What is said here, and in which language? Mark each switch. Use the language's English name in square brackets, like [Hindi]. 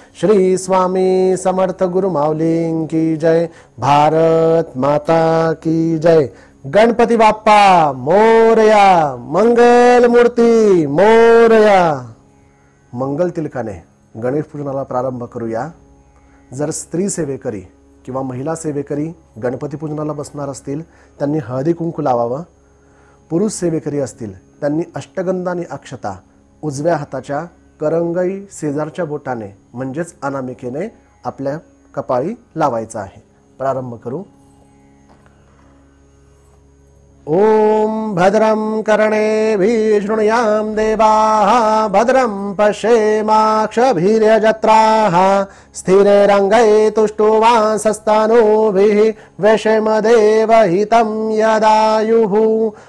[Marathi] श्री स्वामी समर्थ गुरु माऊली की जय। भारत माता की जय। गणपती बाप्पा मोरया, मंगल मूर्ती मोरया। मंगल तिलकाने गणेश पूजनाला प्रारंभ करूया। जर स्त्री सेवेकरी किंवा महिला सेवेकरी गणपती पूजनाला बसणार असतील त्यांनी हळदी कुंकू लावावं। पुरुष सेवेकरी असतील त्यांनी अष्टगंधा आणि अक्षता उजव्या हाताच्या करंगई शेजारच्या बोटाने म्हणजेच अनामिकेने आपल्या कपाळी लावायचा आहे। प्रारंभ करू। [Sanskrit] ओम भद्रं कर्णेभिः शृणुयाम देवाः भद्रं पश्येमाक्षभिर्यजत्राः स्थिरैरङ्गैः तुष्टुवांसस्तनूभिः वैषम्यदेवहितं यदायुः।